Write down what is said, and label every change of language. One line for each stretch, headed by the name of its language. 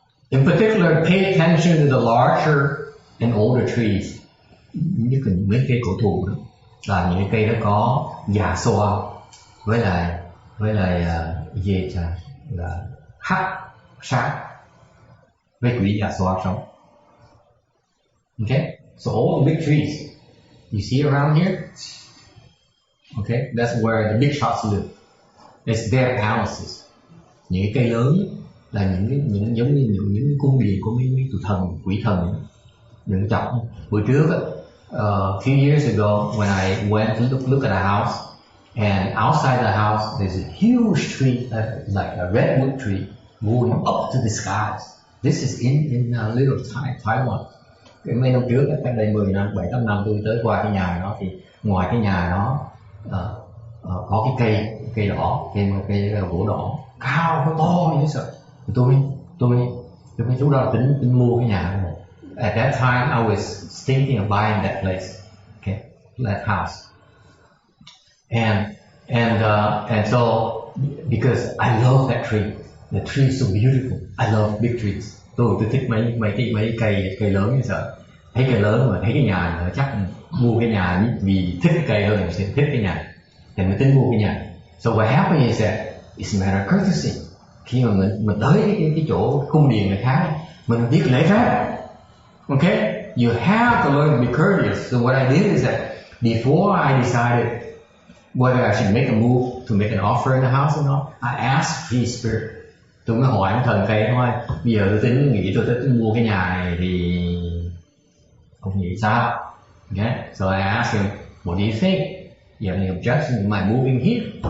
English: In particular, pay attention to the larger and older trees.
Vietnamese: Nhất là mấy cây cổ thụ đó, là những cây đó có già xoa với lại gì là hắc sát với quỷ già xoa sống.
English: Okay, so all the big trees you see around here, okay, that's where the big shots live. It's their palaces.
Vietnamese: Những cây lớn là những giống như những cung điện của mấy tụi thần, quỷ thần. Đừng chọc. Bữa trước
English: a few years ago when I went to look at a house, and outside the house there's a huge tree like a redwood tree going up to the skies. This is in little Taiwan.
Vietnamese: Cái mấy năm trước, cách đây 10 năm, 7-8 năm tôi tới qua cái nhà đó, thì ngoài cái nhà đó có cái cây đỏ, cây gỗ đỏ cao, nó to như sợ. Tôi mới lúc đó tính mua cái nhà này.
English: At that time I was thinking of buying that place, okay, that house. And so because I love that tree, the tree is so beautiful. I love big trees.
Vietnamese: Tôi thích mấy cây lớn như sợ. Thấy cây lớn mà thấy cái nhà nữa chắc mua cái nhà vì thích cái cây hơn mình sẽ thích cái nhà. Thì mình tính mua cái nhà.
English: So what happened is that it's a matter of courtesy.
Vietnamese: Khi mà mình tới cái chỗ cung điện người khác, mình biết lễ phép.
English: Okay, you have to learn to be courteous. So what I did is that before I decided whether I should make a move to make an offer in the house or not, I asked Tree Spirit.
Vietnamese: Tôi mới hỏi ông thần cây thôi. Bây giờ tôi nghĩ tôi mua cái nhà này thì ông nghĩ sao?
English: Okay, so I asked him, what do you think? you have any objection to my moving here?